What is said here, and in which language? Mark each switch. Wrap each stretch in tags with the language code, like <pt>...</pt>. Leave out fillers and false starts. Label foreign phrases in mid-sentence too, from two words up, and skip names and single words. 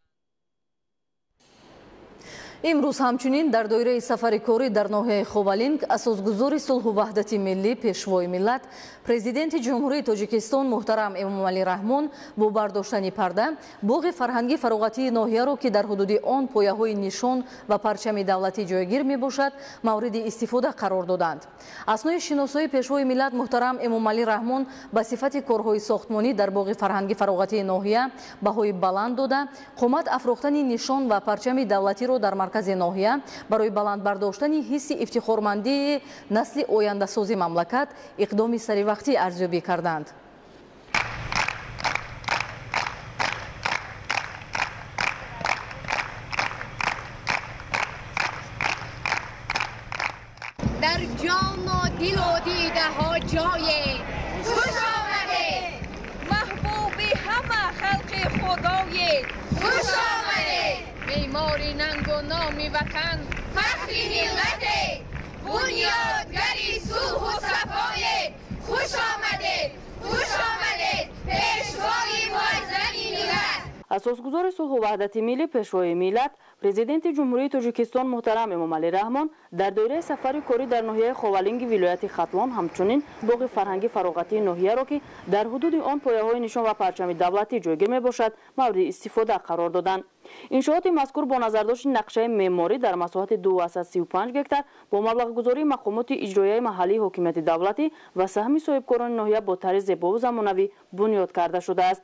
<fa>امروز همچنین در دایره سفر کاری در ناحیه خوالینگ اساسگذار صلح و وحدت ملی پیشوای ملت پرزیدنت جمهوری تاجیکستان محترم امام علی رحمان با برداشتن پرده باغ فرهنگی فراغتی ناحیه را که در حدود آن پایه‌های نشان و پرچم دولتی جایگیر می باشد مورد استفاده قرار دادند. اثنای شناسایی پیشوای ملت محترم امام علی رحمان به صفت کارهای ساختمانی در باغ فرهنگی فراغتی ناحیه بهای بلند داده قامت افروختن نشان و پرچم دولتی را در</fa> <tg>маркази ноҳия барои баланд бардоштани ҳисси ифтихормандии насли ояндасози мамлакат иқдоми саривақтӣ арзёбӣ карданд.</tg> <fa>در جان و دل و دیده ها جای خوش آمدید محبوب همه خلق خدای خوش آمدید معمار ننگ و نام وطن فخر ملت بنیادگر صلح و صفای خوش آمدید خوش آمدید پیشوای معظم ملت. اساسگزار صلح و وحدت ملی پیشوای ملت</fa> <tg>президенти ҷумҳурии тоҷикистон муҳтарам эмомалӣ раҳмон дар доираи сафари корӣ дар ноҳияи ховалинги вилояти хатлон ҳамчунин боғи фарҳанги фароғатии ноҳияро ки дар ҳудуди он пояҳои нишон ва парчами давлатӣ ҷойгир мебошад мавриди истифода қарор доданд. иншооти мазкур бо назардошти нақшаи меъморӣ дар масоҳати 235 гектар бо маблағгузории мақомоти иҷроияи маҳаллии ҳокимияти давлатӣ ва саҳми соҳибкорони ноҳия бо тарзи зебову замонавӣ бунёд карда шудааст.</tg>